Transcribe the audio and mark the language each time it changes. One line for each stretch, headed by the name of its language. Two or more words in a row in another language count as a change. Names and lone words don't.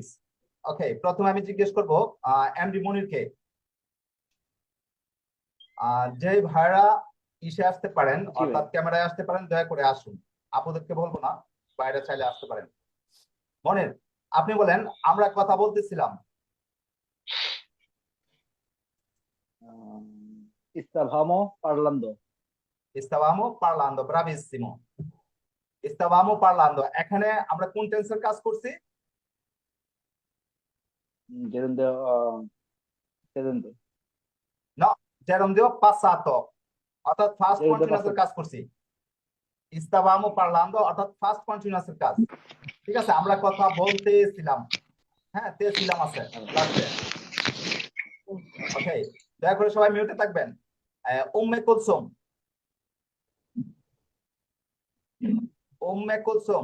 Bangla: ওকে, প্রথমে আমি জিজ্ঞেস করব এমডি মনিরকে, যে ভাইরা ইসে আসতে পারেন, অর্থাৎ ক্যামেরায় আসতে পারেন, দয়া করে আসুন। আপুদেরকে বলবো না, বাইরে চাইলে আসতে পারেন। মনির, আপনি বলেন আমরা কথা বলতেছিলাম।
Italian: Stavamo parlando. stavamo parlando, bravissimo, stavamo parlando।
Bangla: এখানে আমরা কোন টেন্সের কাজ করছি?
Italian: Gerundio, gerundio.
Bangla: না,
Italian: gerundio passato,
Bangla: অর্থাৎ ফার্স্ট Gerundio কন্টিনিউয়াসের passato. কাজ করছি।
Italian: stavamo parlando
Bangla: অর্থাৎ
English: first continuousের
Bangla: কাজ। ঠিক আছে, আমরা কথা বলতেছিলাম। হ্যাঁ, তে ছিলাম আছে লাস্টে। ওকে, দয়া করে সবাই মিউটে থাকবেন। উম্মে কুলসুম, উম্মে কুলসুম,